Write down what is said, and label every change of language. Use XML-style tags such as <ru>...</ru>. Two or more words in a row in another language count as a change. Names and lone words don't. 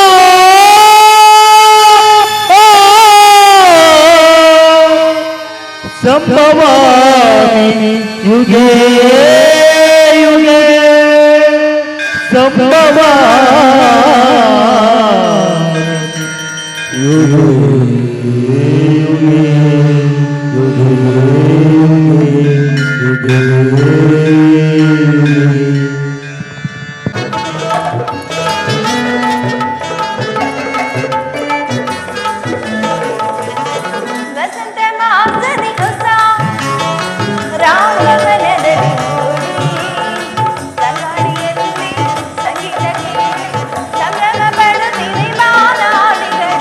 <sa>ಸಂಭವಾಮಿ ಯುಗೇ ಯುಗೇ ಸಂಭವಾಮಿ ಯುಗೇ ಯುಗೇ ಯುಗೇ ಯುಗೇ ಯುಗೇ.</sa> <kn>ವಸಂತ ಮಾಸದಿ ಹೊಸ ರಾಗವನದಲ್ಲಿ ಮೂಡಿ ಸಂಗಾಡಿಯಲ್ಲಿ ಸಂಗೀತಕ್ಕೆ ಸಂಭ್ರಮ ಪಡುತ್ತಿರಿ ಬಾನಾಡಿಗಳು.</kn>